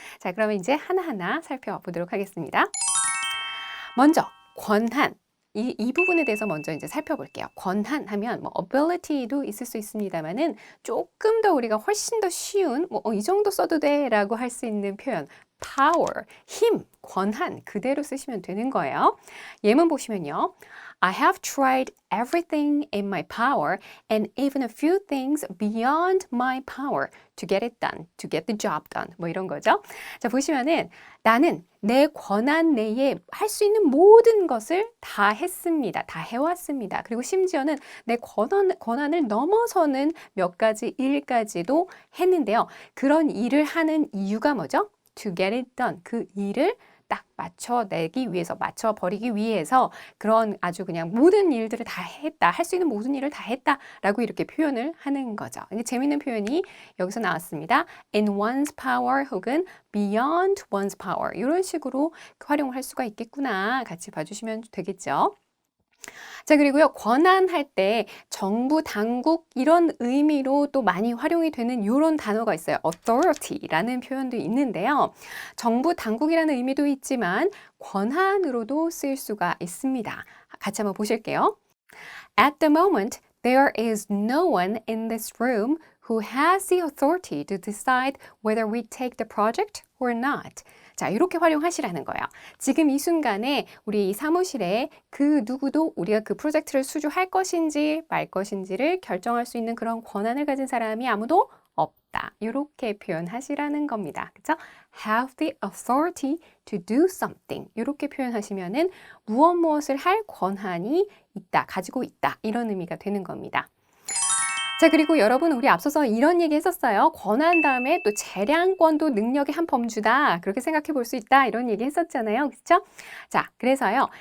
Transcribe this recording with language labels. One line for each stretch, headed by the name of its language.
Korean: 자, 그러면 이제 하나하나 살펴보도록 하겠습니다. 먼저 권한. 이 부분에 대해서 먼저 이제 살펴볼게요. 권한 하면 뭐 ability도 있을 수 있습니다만은 조금 더 우리가 훨씬 더 쉬운 이 정도 써도 돼라고 할 수 있는 표현 power, 힘, 권한 그대로 쓰시면 되는 거예요. 예문 보시면요.
English: I have tried everything in my power and even a few things beyond my power to get it done, to get the job done.
Korean: 뭐 이런 거죠. 자, 보시면은 나는 내 권한 내에 할 수 있는 모든 것을 다 했습니다. 다 해왔습니다. 그리고 심지어는 내 권한을 넘어서는 몇 가지 일까지도 했는데요. 그런 일을 하는 이유가 뭐죠?
English: To get it done.
Korean: 그 일을 딱 맞춰내기 위해서, 맞춰버리기 위해서 그런 아주 그냥 모든 일들을 다 했다. 할 수 있는 모든 일을 다 했다. 라고 이렇게 표현을 하는 거죠. 이게 재밌는 표현이 여기서 나왔습니다.
English: In one's power 혹은 beyond one's power.
Korean: 이런 식으로 활용을 할 수가 있겠구나. 같이 봐주시면 되겠죠. 자, 그리고요, 권한할 때 정부, 당국 이런 의미로 또 많이 활용이 되는 이런 단어가 있어요. authority라는 표현도 있는데요. 정부, 당국이라는 의미도 있지만 권한으로도 쓰일 수가 있습니다. 같이 한번 보실게요.
English: At the moment, there is no one in this room who has the authority to decide whether we take the project or not.
Korean: 자, 이렇게 활용하시라는 거예요. 지금 이 순간에 우리 이 사무실에 그 누구도 우리가 그 프로젝트를 수주할 것인지 말 것인지를 결정할 수 있는 그런 권한을 가진 사람이 아무도 없다. 이렇게 표현하시라는 겁니다. 그렇죠?
English: Have the authority to do something.
Korean: 이렇게 표현하시면은 무엇을 할 권한이 있다, 가지고 있다. 이런 의미가 되는 겁니다. 자, 그리고 여러분 우리 앞서서 이런 얘기 했었어요. 권한 다음에 또 재량권도 능력의 한 범주다. 그렇게 생각해 볼 수 있다. 이런 얘기 했었잖아요. 그렇죠? 자, 그래서요.